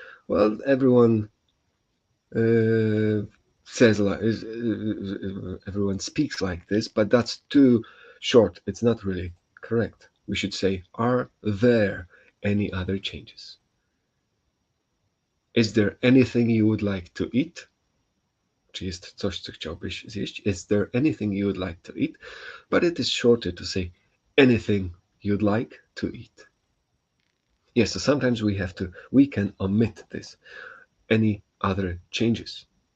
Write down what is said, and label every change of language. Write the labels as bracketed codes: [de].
[en] Well, everyone says like everyone speaks like this, but that's too short. It's not really correct. We should say, are there any other changes? Is there anything you would like to eat? [pl] Czy jest coś, co chciałbyś zjeść? [en] Is there anything you would like to eat? But it is shorter to say anything you'd like to eat. Yes, so sometimes we can omit this. Any other changes?